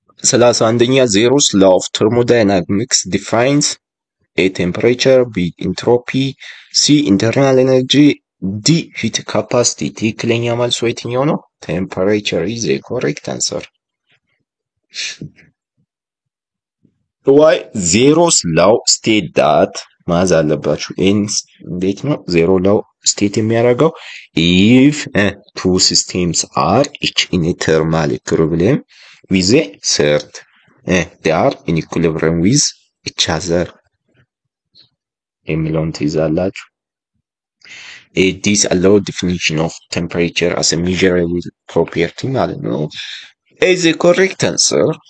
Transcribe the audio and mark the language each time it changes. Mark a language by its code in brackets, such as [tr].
[en] 31ኛ Zero's law of thermodynamics defines A. temperature, B. entropy, C. internal energy, D. heat capacity. [am] ትክክለኛ መልሱ የትኛው ነው? [en] Temperature is the correct answer. Why Zero's law state that [am] ማዝ አለባችሁ። እንዴት ነው ዜሮ ላው ስቴት የሚያደርገው? [en] if two systems are each in a thermal equilibrium with a third they are in equilibrium with each other [am] የሚለውን ትይዛላችሁ። [en] this allow definition of temperature as a measurable property [am] ማለት ነው [en] is the correct answer.